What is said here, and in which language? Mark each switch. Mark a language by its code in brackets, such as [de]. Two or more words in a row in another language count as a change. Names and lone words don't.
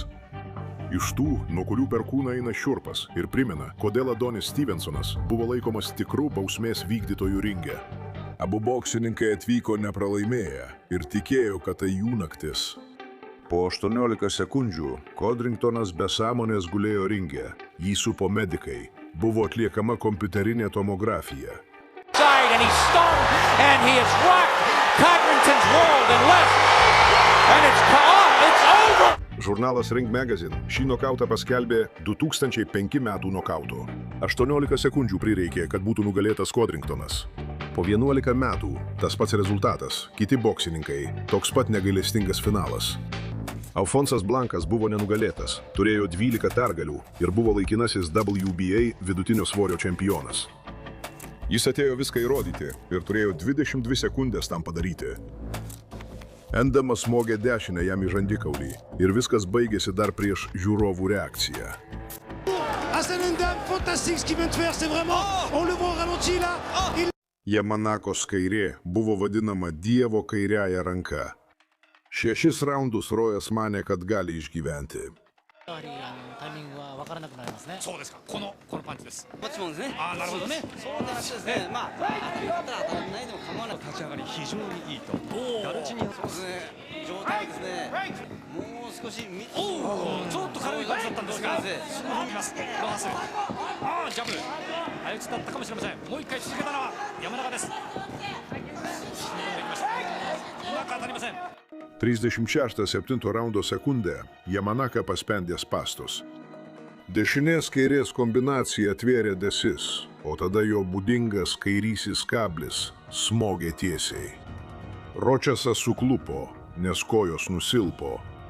[lt] Iš tų, nuo kurių per kūną eina šiurpas ir primena, kodėl Adonis Stevensonas buvo laikomas tikrų bausmės vykdytojų ringe. Abu boksininkai atvyko nepralaimėję ir tikėjo, kad tai jų naktis. Po 18 sekundžių Codringtonas be sąmonės gulėjo ringe, jį supo medikai, buvo atliekama kompiuterinė tomografija. [en] And he's stung, and he is rocked. Codrington's rolled and left, and it's over. [lt] Žurnalas Ring Magazine šį nokautą paskelbė 2005 metų nokautu. 18 sekundžių prireikė, kad būtų nugalėtas Codringtonas. Po 11 metų tas pats rezultatas, kiti boksininkai, toks pat negailestingas finalas. Alfonsas Blankas buvo nenugalėtas, turėjo 12 pergalių ir buvo laikinasis WBA vidutinio svorio čempionas. Jis atėjo viską įrodyti ir turėjo 22 sekundės tam padaryti. Endamas smogė dešinę jam į žandikaulį ir viskas baigėsi dar prieš žiūrovų reakciją. [fr] Hassan N'Dam, fantastique ce qu'il vient de faire, c'est vraiment, on le voit ralenti là. [lt] Yamanakos kairė buvo vadinama Dievo kairiąja ranka. 6 raundus Rojas manė, kad gali išgyventi. [ja] タイミングは分からなくなりますね。そうですか。このパンチです。こっちもですね。ああ、なるほどね。そうですね。まあ、当たったら当たらないでも構わない。立ち上がり非常にいいと。ガルチニそうですね。状態ですね。もう少しちょっと軽いパンチだったんですが、すぐ踏みます。ロハス。ああ、ジャブ。相打ちだったかもしれません。もう一回続けたのは山中です。うまく当たりません。 [lt] 36-7 raundo sekundę Yamanaka paspendė spastus. Dešinės kairės kombinacija atvėrė desis, o tada jo būdingas kairysis kablis smogė tiesiai. Ročasas suklupo, nes kojos nusilpo.